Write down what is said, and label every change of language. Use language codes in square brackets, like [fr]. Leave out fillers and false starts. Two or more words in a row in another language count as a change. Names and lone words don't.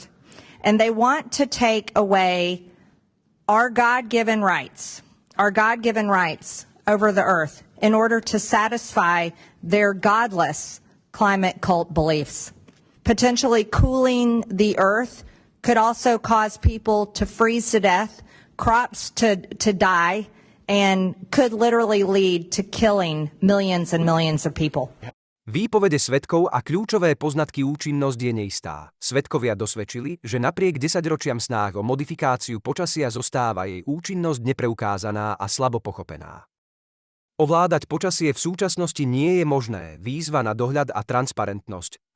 [en] And they want to take away our God-given rights over the earth in order to satisfy their godless climate cult beliefs. Potentially cooling the earth could also cause people to freeze to death, crops to die, and could literally lead to killing millions and millions of people. [sk] Výpovede svedkov a kľúčové poznatky účinnosť je neistá. Svedkovia dosvedčili, že napriek desaťročiam snách o modifikáciu počasia zostáva jej účinnosť nepreukázaná a slabo pochopená. Ovládať počasie v súčasnosti nie je možné, výzva na dohľad a transparentnosť.